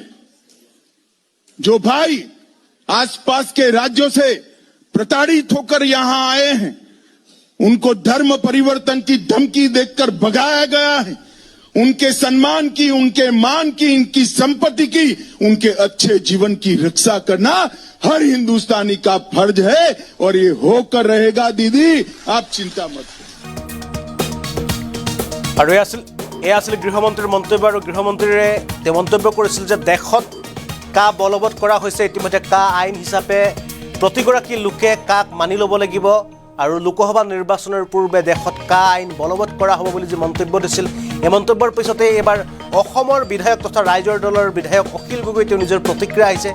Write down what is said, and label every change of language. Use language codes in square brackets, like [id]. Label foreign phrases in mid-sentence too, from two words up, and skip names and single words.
[hi] जो भाई आसपास के राज्यों से प्रताड़ित होकर यहां आए हैं, उनको धर्म परिवर्तन की धमकी देकर भगाया गया है। उनके सम्मान की, उनके मान की, इनकी संपत्ति की, उनके अच्छे जीवन की रक्षा करना हर हिंदुस्तानी का फर्ज है और ये होकर रहेगा। दीदी आप चिंता मत करिए। [as] আৰু এই আছিল গৃহমন্ত্ৰীৰ মন্তব্য। আৰু গৃহমন্ত্ৰীৰে তেওঁ মন্তব্য কৰিছিল যে দেশত কা বলবৎ কৰা হৈছে। ইতিমধ্যে কা আইন হিচাপে প্ৰতিগৰাকী লোকে কাক মানি ল'ব লাগিব। আৰু লোকসভা নিৰ্বাচনৰ পূৰ্বে দেশত কা আইন বলবৎ কৰা হ'ব বুলি যি মন্তব্য দিছিল এই মন্তব্যৰ পিছতে এবাৰ অসমৰ বিধায়ক তথা ৰাইজৰ দলৰ বিধায়ক অখিল গগৈ তেওঁ নিজৰ প্ৰতিক্ৰিয়া আহিছে